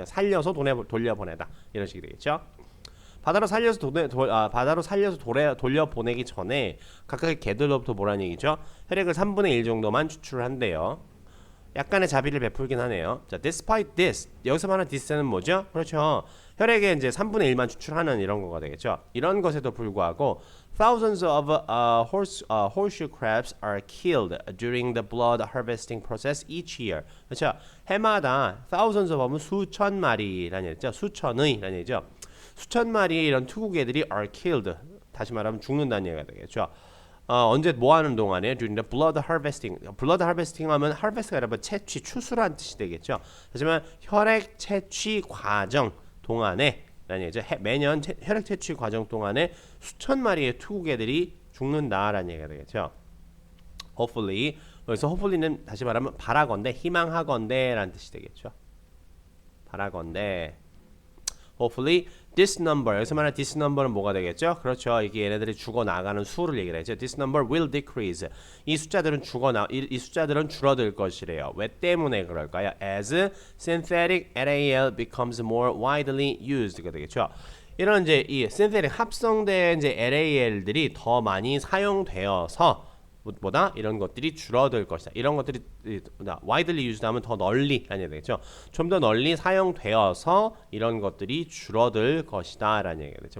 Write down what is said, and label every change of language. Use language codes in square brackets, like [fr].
[ko] 그냥 살려서 돌려보내다 이런 식이 되겠죠. 바다로 살려서 돌려보내기 전에 각각의 개들로부터 뭐라는 얘기죠? 혈액을 3분의 1 정도만 추출한대요. 약간의 자비를 베풀긴 하네요. [en] 자, despite this. [ko] 여기서 말하는 this는 뭐죠? 그렇죠. 혈액의 이제 3분의 1만 추출하는 이런 거가 되겠죠. 이런 것에도 불구하고 [en] thousands of horseshoe crabs are killed during the blood harvesting process each year. [ko] 그렇죠. 해마다 [en] thousands of [ko] 하면 수천 마리라는 얘기죠. 수천의라는 얘기죠. 수천 마리의 이런 투구개들이 [en] are killed. [ko] 다시 말하면 죽는다는 얘기가 되겠죠. 언제 뭐 하는 동안에 [en] during the blood harvesting. [ko] blood harvesting 하면 harvest가 아니라 채취, 추수란 뜻이 되겠죠. 하지만 혈액 채취 과정 동안에 라는 얘기죠. 매년 혈액 채취 과정 동안에 수천 마리의 투구개들이 죽는다라는 얘기가 되겠죠. [en] hopefully. [ko] 그래서 hopefully는 다시 말하면 바라건대, 희망하건대라는 뜻이 되겠죠. 바라건대. [en] hopefully this number. [ko] 여기서 말하는 [en] this number [ko] 는 뭐가 되겠죠? 그렇죠. 이게 얘네들이 죽어나가는 수를 얘기를 하죠. [en] This number will decrease. [ko] 이 숫자들은 줄어들 것이래요. 왜 때문에 그럴까요? [en] As synthetic LAL becomes more widely used가 되겠죠. [ko] 이런 이제 이 synthetic 합성된 이제 LAL들이 더 많이 사용되어서 보다 이런 것들이 줄어들 것이다. 이런 것들이 [en] widely used [ko] 하면 더 널리 라는 얘기죠. 좀 더 널리 사용되어서 이런 것들이 줄어들 것이다 라는 얘기가 되죠.